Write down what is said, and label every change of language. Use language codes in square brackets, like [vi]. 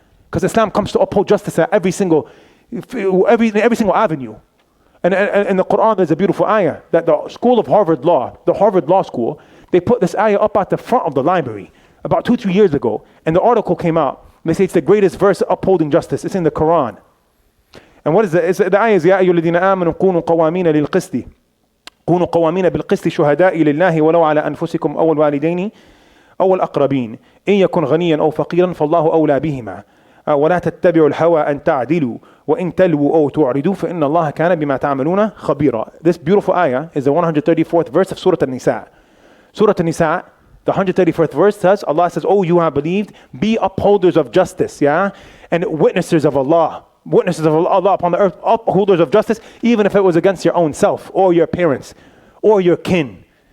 [en] Because Islam comes to uphold justice at every single avenue. And in the Quran, there's a beautiful ayah that the school of Harvard Law, the Harvard Law School, they put this ayah up at the front of the library about 2-3 years ago. And the article came out. They say it's the greatest verse upholding justice. It's in the Quran. And what is it? The ayah is, [ar] يَا أَيُّهَا الَّذِينَ آمَنُوا كُونُوا قَوَامِينَ لِلْقِسْطِ كُونُوا قَوَامِينَ بِالْقِسْطِ شُهَدَاءِ لِلَّهِ وَلَوْ عَلَى أَنفُسِكُمْ أَوْ الْوَالِدَيْنِ أو الأقربين إن يكن غنيا أو فقيرا فالله أولى بهما ولا تتبعوا الهوى أن تعدلوا وإن تلووا أو تعرضوا فإن الله كان بما تعملون خبيرا. [en] This beautiful ayah is the 134th verse of Surah An-Nisa. Surah An-Nisa, the 134th verse says, Allah says, "Oh, you have believed, be upholders of justice, yeah, and witnesses of Allah upon the earth, upholders of justice, even if it was against your own self or your parents or your kin."